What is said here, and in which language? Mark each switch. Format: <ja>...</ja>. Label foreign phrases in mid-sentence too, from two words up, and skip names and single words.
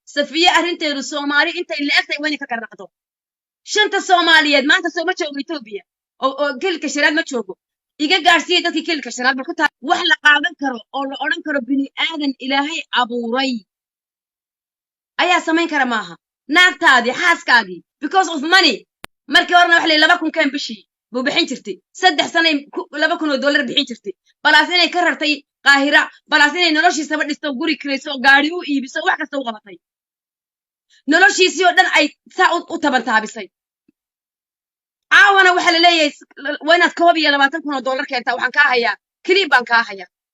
<so>Safiya arrinteedu Soomaali intay la egtay waa inay ka garnaqdo. Shanta Soomaaliyeed maanta soo ma joogo Ethiopia. Oo, oo kilka shanaad ma joogo. Iga gaarsiiya dadkii kilka shanaad, bal ku taa-, wax la qaadan karo oo la odhan karo bini aadan Ilaahay abuuray. ayaa samayn kara maaha. Naagtaadii, xaaskaagii,</so> <en>because of money.</en> <so>Markii horena waxa la yidhi laba kun keen bishii buu bixin jirtay. Saddex sanay ku, laba kun oo dollar bixin jirtay. Balaas inay ka rartay Qaahira, balaas inay noloshiisaba dhisto, guri kirayso, gaari u iibiso, wax kasta u qabatay. Noloshiisii oo dhan ay saa u, u tabantaabisay. Caawana waxa la leeyahay, s-, l-, waa inaad koob iyo labaatan kun oo dollar keentaa, waxaan kaa hayaa, kiliib baan kaa hayaa.</so>